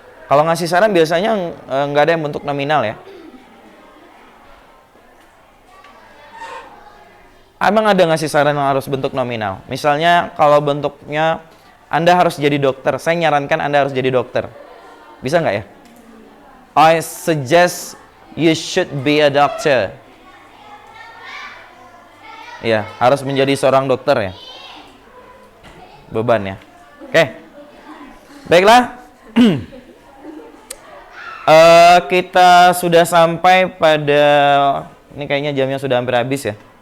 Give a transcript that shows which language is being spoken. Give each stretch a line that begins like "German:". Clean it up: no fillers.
Indonesian: Kalau ngasih saran biasanya nggak ada yang bentuk nominal ya. Emang ada ngasih saran yang harus bentuk nominal? Misalnya kalau bentuknya Anda harus jadi dokter, saya nyarankan Anda harus jadi dokter. Bisa nggak ya?
English: I suggest you should be a doctor.
Indonesian: Ya, harus menjadi seorang dokter ya. Beban ya. Oke. Baiklah. Kita sudah sampai pada, ini kayaknya jamnya sudah hampir habis ya.